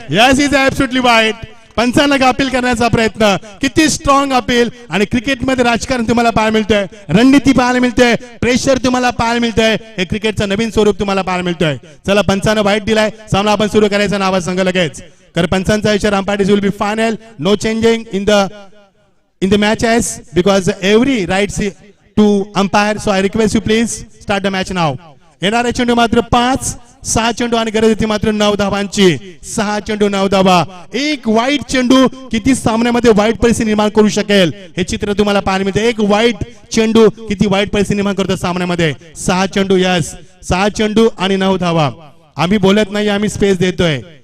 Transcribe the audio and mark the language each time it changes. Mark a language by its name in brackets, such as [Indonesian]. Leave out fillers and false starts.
[English] Yes is absolutely वाईट. [Marathi] पंचांना appeal करण्याचा प्रयत्न. किती स्ट्रॉंग अपील. आणि क्रिकेटमध्ये राजकारण तुम्हाला पाहायला मिळतंय, रणनीती पाहायला मिळते, प्रेशर तुम्हाला पाहायला मिळतंय. हे क्रिकेटचं नवीन स्वरूप तुम्हाला पाहायला मिळतंय. चला पंचांना वाईट दिलाय. सामना आपण सुरू करायचा नावा संघ लगेच. कारण पंचांचा इशारा [English] Umpires will be final. No changing in the matches because every rights to umpire. So I request you please start the match now. [Marathi] येणारे चेंडू मात्र 5, 6 चेंडू आणि गरज होती मात्र 9 धावांची. 6 चेंडू 9 धावा. एक वाईट चेंडू किती सामन्यामध्ये वाईट परिस्थिती निर्माण करू शकेल हे चित्र तुम्हाला पाहायला मिळते. एक वाईट चेंडू किती वाईट परिस्थिती निर्माण करतो सामन्यामध्ये. 6 चेंडू, यस 6 चेंडू आणि 9 धावा. आम्ही बोलत नाही, आम्ही स्पेस देतोय.